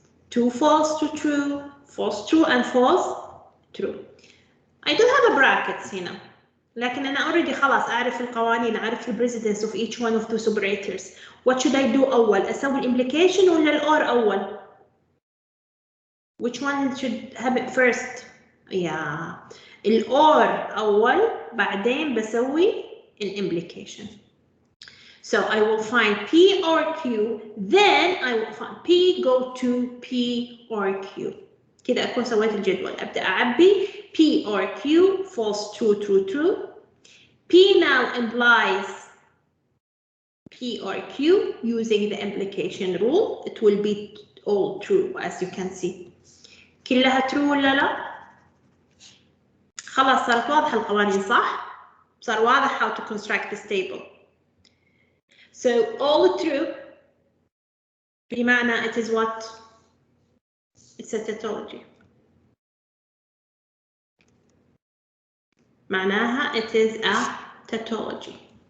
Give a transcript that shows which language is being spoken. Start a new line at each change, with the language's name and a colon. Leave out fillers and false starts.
English: 2 false to true. False true and false true. I don't have a brackets
Arabic: هنا. لكن أنا
English: already
Arabic: خلاص أعرف القوانين أعرف ال
English: precedence of each one of those operators. What should I do
Arabic: أول؟ أسوي
English: implication
Arabic: ولا ال
English: or
Arabic: أول؟
English: Which one should have it first? Yeah.
Arabic: ال or أول بعدين بسوي ال implication.
English: So I will find P or Q, then I will find P go to P or Q.
Arabic: كده أكون سويت الجدول. أبدأ أعبي P or Q, false, true, true, true.
English: P now implies P or Q using the implication rule. It will be all true as you can see.
Arabic: كلها true ولا لا؟ خلاص صارت واضحة القوانين صح؟ صار واضح
English: how to construct this table. So all true
Arabic: بمعنى
English: it is what? It's a tautology.
Arabic: معناها
English: it is a tautology.